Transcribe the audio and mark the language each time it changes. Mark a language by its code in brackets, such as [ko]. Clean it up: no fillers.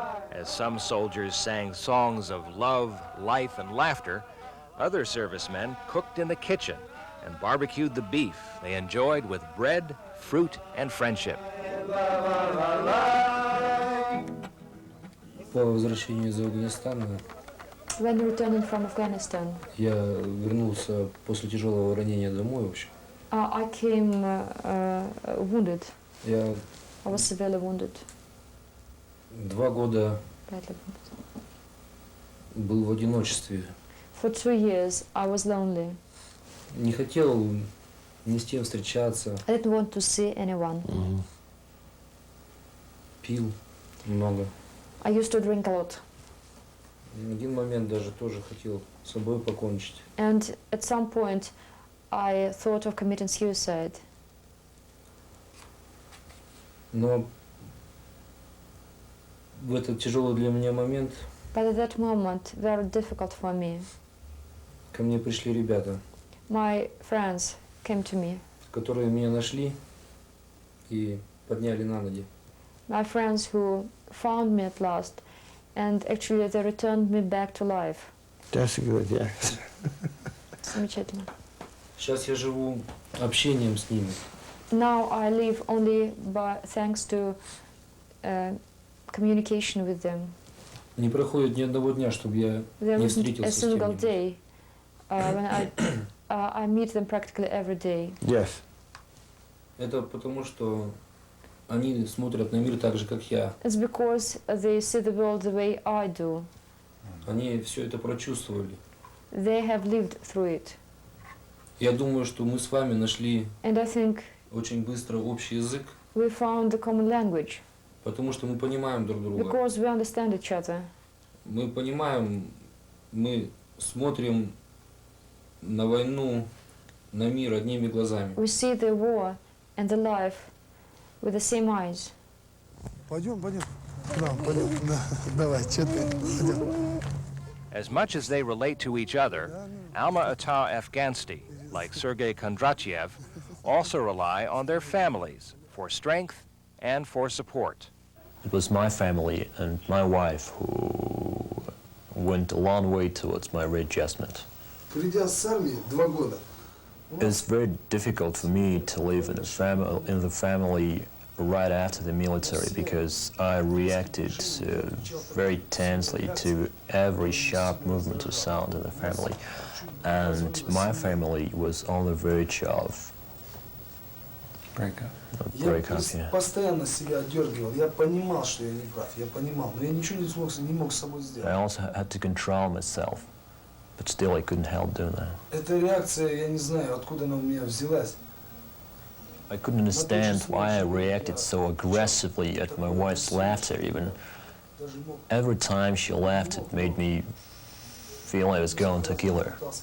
[en] As some soldiers sang songs of love, life, and laughter, other servicemen cooked in the kitchen and barbecued the beef they enjoyed with bread, fruit, and friendship. [ru] По возвращению из Афганистана [en] When returning from Afghanistan, [ru] я вернулся после тяжелого ранения домой, в общем. [en] I came wounded. [ru] Я [en] I was severely wounded. [ru] 2 года [en] Badly wounded. [ru] был в одиночестве. [en] For 2 years, I was lonely. [ru] Не хотел ни с кем встречаться. [en] I didn't want to see anyone. [ru] Пил много. [en] I used to drink a lot. [ru] В один момент даже тоже хотел с собой покончить. [en] And at some point, I thought of committing suicide. [ru] Но в этот тяжелый для меня момент [en] But at that moment, very difficult for me, [ru] ко мне пришли ребята, [en] my friends came to me. [ru] которые меня нашли и подняли на ноги. [en] My friends who found me at last, and actually they returned me back to life. That's good, yeah. [ru] Замечательно. Сейчас я живу общением с ними. [en] Now I live only by thanks to communication with them. [ru] Не проходит ни одного дня, чтобы я [en] There [ru] не [en] isn't a [ru] встретился с [en] single [ru] кем-нибудь. [en] day when I meet them practically every day. Yes. [ru] Это потому, что они смотрят на мир так же, как я. [en] It's because they see the world the way I do. [ru] Они все это прочувствовали. [en] They have lived through it. [ru] Я думаю, что мы с вами нашли [en] And I think [ru] очень быстро общий язык, [en] we found the common language [ru] потому что мы понимаем друг друга. [en] because we understand each other. [ru] Мы понимаем, мы смотрим на войну, на мир одними глазами. [en] We see the war and the life with the same eyes. [ru] Пойдем. Да, пойдем. Да, давай, что ты? Пойдем. [en] As much as they relate to each other, Alma-Ata Afghansty, like Sergei Kondratyev, also rely on their families for strength and for support. It was my family and my wife who went a long way towards my readjustment. [ru] Придя с армии 2 года. [en] It's very difficult for me to live in the family right after the military because I reacted very tensely to every sharp movement of sound in the family. And my family was on the verge of breakup. [ru] Я постоянно себя отдергивал. Я понимал, что я не прав. Я понимал, но я ничего не мог с собой сделать. [en] I also had to control myself, but still I couldn't help doing that. [ru] Эта реакция, я не знаю, откуда она у меня взялась. [en] I couldn't understand why I reacted so aggressively at my wife's laughter. Even every time she laughed, it made me feel I was going to kill her.